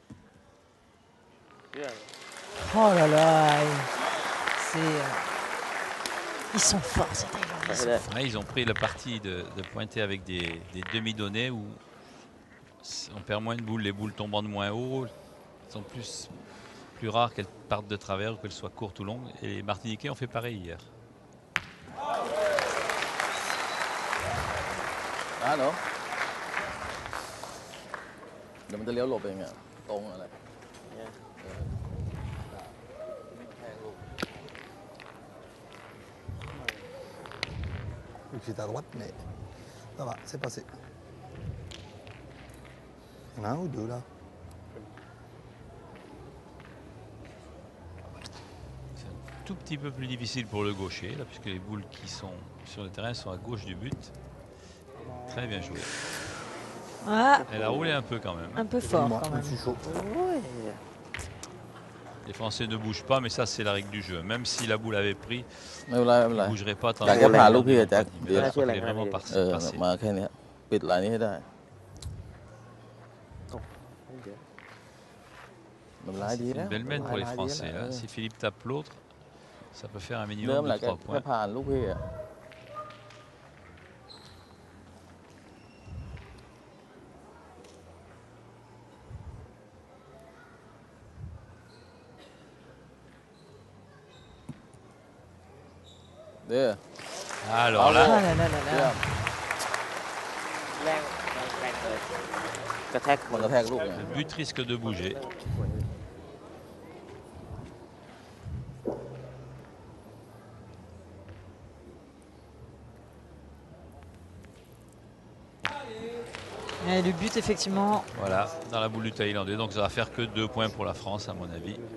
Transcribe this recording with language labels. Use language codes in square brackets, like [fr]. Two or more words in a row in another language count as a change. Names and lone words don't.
[fr] Oh là là, ils sont forts ces Thaïlandais. [th] ไม่ได้ [fr] Là, ils ont pris le parti de pointer avec des demi-données où on perd moins de boules, les boules tombant de moins haut, elles sont plus rares qu'elles partent de travers ou qu'elles soient courtes ou longues. Et les Martiniquais ont fait pareil hier. [th] เนาะเดี๋ยวมันจะเลี้ยวหลบเองอะตรงอะไร [fr] Vu que j'étais à droite, mais ça va, c'est passé. Il y en a un ou deux là. C'est un tout petit peu plus difficile pour le gaucher, là, puisque les boules qui sont sur le terrain sont à gauche du but. Très bien joué. Ah, Elle a roulé un peu quand même. un peu fort Moi, quand je même. suis chaud. Les Français ne bougent pas, mais ça c'est la règle du jeu. Même si la boule avait pris, [th] ไม่เป็นไรไม่เป็นไร [fr] ils ne bougeraient pas tant Jack, que [th] ผ่านลูกพี่อะ Jack. [fr] Mais là, il est vraiment [th] เออ [fr] passé. [th] มาแค่เนี้ยปิดลายนี้ให้ได้มันลายดี [fr] C'est [th] แล้ว [fr] une belle mène pour les [th] ลายดี [fr] Français. [th] แล้ว [fr] Là. Si Philippe tape l'autre, ça peut faire un [th] เริ่ม [fr] minimum [th] แหละ [fr] de [th] แค่ [fr] 3 points. [th] ผ่านลูกพี่อะ เด้อ [fr] Alors Ah là, là là là [th] เยี่ย [fr] là. ม [th] แรงเลยกระแทก มันกระแทกลูกไง [fr] le but risque de bouger. Et le but effectivement, Voilà, dans la boule du Thaïlandais. Donc ça va faire que 2 points pour la France, à mon avis.